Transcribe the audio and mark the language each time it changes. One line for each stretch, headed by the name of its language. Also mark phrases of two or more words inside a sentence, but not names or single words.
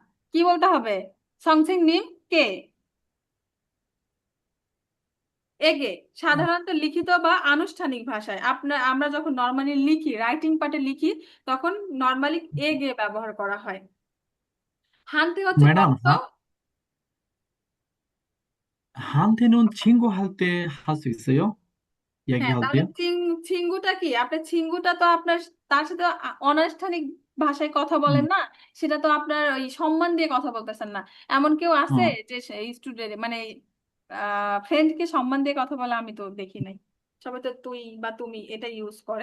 Bangla: কি বলতে হবে?
Korean: 선생님께.
Bangla: এগে সাধারণত লিখিত বা আনুষ্ঠানিক ভাষায় আমরা যখন নর্মালি লিখি,
English: writing part-এ
Bangla: লিখি, তখন নর্মালি এগে ব্যবহার করা হয়। হানতে হচ্ছে ম্যাডাম, কথ্য।
Korean: 한테는 친구할 때 할 수 있어요?
Bangla: হ্যাঁ,
Korean: 얘기할
Bangla: তাহলে
Korean: 때요?
Bangla: ছিঙ্গুটা কি? আপনার ছিঙ্গুটা তো আপনার তার সাথে অনানুষ্ঠানিক ভাষায় কথা বলেন 음, না, সেটা তো আপনার ওই সম্মান দিয়ে কথা বলতেছেন না। এমন কেউ আছে 어, যে স্টুডেন্ট মানে ফ্রেন্ডকে সম্মান দিয়ে কথা বলে? আমি তো দেখি নাই। সবাই তো তুই বা তুমি এটা ইউজ করে।